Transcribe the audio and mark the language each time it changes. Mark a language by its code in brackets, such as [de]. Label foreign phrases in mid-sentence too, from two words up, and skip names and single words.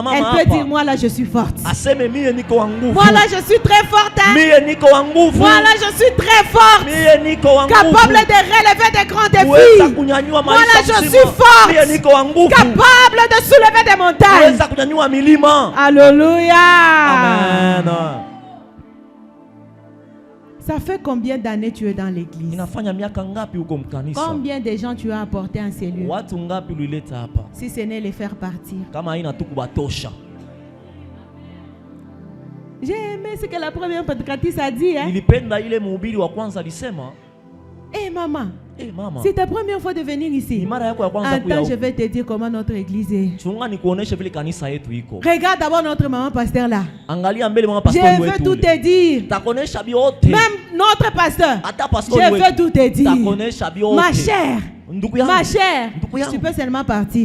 [fr] elle [sw] mama [fr] peut dire, [sw] hapa [fr] moi là, je suis forte. [sw] aseme mie niko wa nguvu. [fr] Moi là, je suis très forte. Hein? [sw] Mie niko wa nguvu. [fr] Moi là, je suis très forte. [sw] Mie niko wa nguvu. [fr] Capable de relever des grands [sw] Kuweza [fr] défis. [sw] kunyanyua [fr] Moi là, [sw] maisha [fr] je [sw] mzima. [fr] suis forte. [sw] Mie niko wa nguvu. [fr] Capable de soulever des montagnes. [sw] Kuweza kunyanyua milima. [fr] Alléluia. Amen. Ça fait combien d'années tu es dans l'église? [sw] Inafanya miaka ngapi uko mkanisa? [fr] Combien de gens tu as apporté en ces lieux? [sw] Watu ngapi ulileta hapa? [fr] Si ce n'est les faire partir. [sw] Kama haina tu kubatosha. [fr] J'ai aimé ce que la première prédicatrice a dit. [sw] Nilipenda ile mhubiri wa kwanza alisema, [fr] maman, [sw] mama, [fr] c'est ta première fois de venir ici. Attends, je vais te dire comment notre église est. Regarde d'abord notre maman pasteur là. Je veux tout te dire. Même notre pasteur. Je veux tout te dire. Ma chère, tu peux seulement partir.